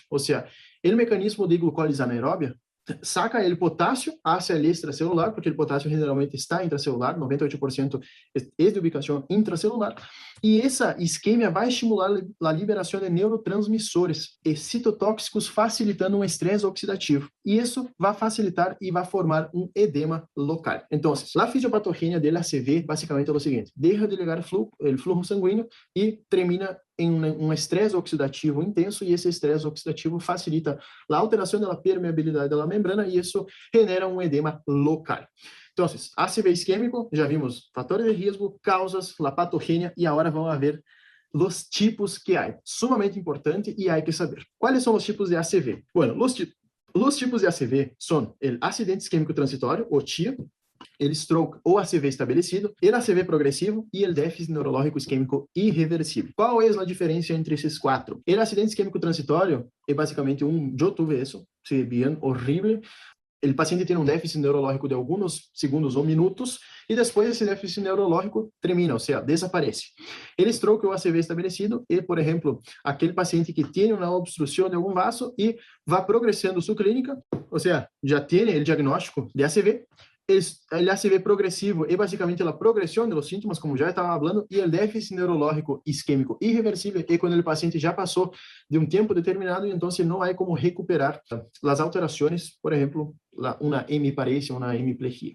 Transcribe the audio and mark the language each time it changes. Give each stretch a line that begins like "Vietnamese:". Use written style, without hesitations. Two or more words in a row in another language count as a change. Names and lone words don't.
Spanish: O sea, el mecanismo de
Portuguese: glucólise anaeróbia
Spanish: saca el potasio hacia el extracelular, porque el potasio generalmente está intracelular, 98% es de ubicación intracelular, y esa isquemia va a estimular la liberación de neurotransmisores citotóxicos, facilitando un estrés oxidativo, y eso va a facilitar y va a formar un edema local. Entonces, la fisiopatogenia del ACV básicamente es lo siguiente: deja de llegar el flujo sanguíneo y
Portuguese: termina em um estresse oxidativo intenso, e esse estresse oxidativo facilita a alteração da permeabilidade da membrana e isso genera um edema local. Então, ACV isquêmico, já vimos fatores de risco, causas, a patogenia e agora vamos ver os tipos que há. Sumamente importante e há que saber. Quais são os tipos de ACV? Bueno, os tipos de ACV são o acidente isquêmico transitório, o TIA, el stroke ou ACV estabelecido,
Spanish: el ACV progresivo e el déficit neurológico
Portuguese: isquêmico irreversível. Qual é a diferença entre esses quatro? El acidente isquêmico transitório é basicamente eu tive isso,
Spanish: se bien horrible.
Portuguese: O paciente tem um déficit neurológico de alguns segundos ou minutos e depois esse déficit neurológico termina, ou seja, desaparece. El stroke ou ACV estabelecido é, por exemplo, aquele paciente que tem uma obstrução de algum vaso e vai progressando sua clínica, ou seja, já tem o diagnóstico de ACV.
Spanish: El ACV progresivo es básicamente la progresión de los síntomas, como ya estaba hablando, y el déficit neurológico isquémico irreversible es cuando el paciente ya pasó de un tiempo determinado y entonces no hay como recuperar las alteraciones, por ejemplo, una hemiparesia, una hemiplegia.